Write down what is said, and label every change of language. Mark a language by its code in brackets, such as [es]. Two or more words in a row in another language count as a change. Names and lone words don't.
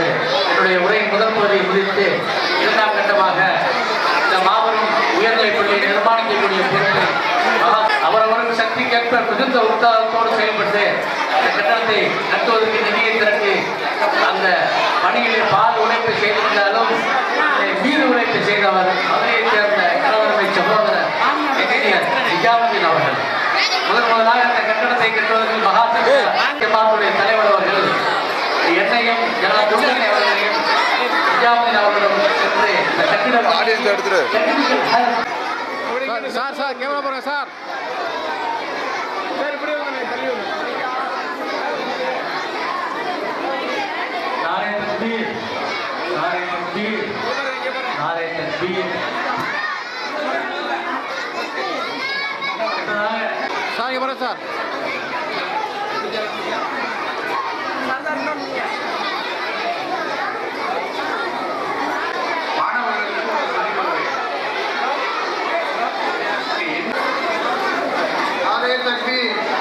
[ta] என்னுடைய உரையின் முதல் பகுதியை முடித்து இரண்டாம் கட்டமாக இந்த மாபெரும் உயர்நிலைப் பள்ளியை நிர்மாணிக்கக்கூடிய பொறுப்பை அவரவருக்கு சக்திக்கேற்ப மிகுந்த உற்சாகத்தோடு செயல்பட்டு அந்த கட்டணத்தை கட்டுவதற்கு நிதியை திரட்டி அந்த பணியிலே பால் உழைப்பை செய்திருந்தாலும் மீது உழைப்பை செய்தவர் மதுரையைச் சேர்ந்த கணவரமை சகோதரர் என்ஜினியர் நிஜாமுதீன் அவர்கள். முதலாக அந்த கட்டணத்தை கட்டுவதற்கு மகாசபையுடைய தலைவர் அவர்கள் என்னையும் ஜனாதிபதி அவர்களையும் நிஜாமுதீன் அவர்களிடம் சென்று இந்த கட்டிடம் சார் கேமரா போறேன் சார். [ur] नारे तकबीर, नारे तकबीर, नारे तकबीर। [ta] சார் இங்க போறேன் சார். [ur] نعرہ تکبیر.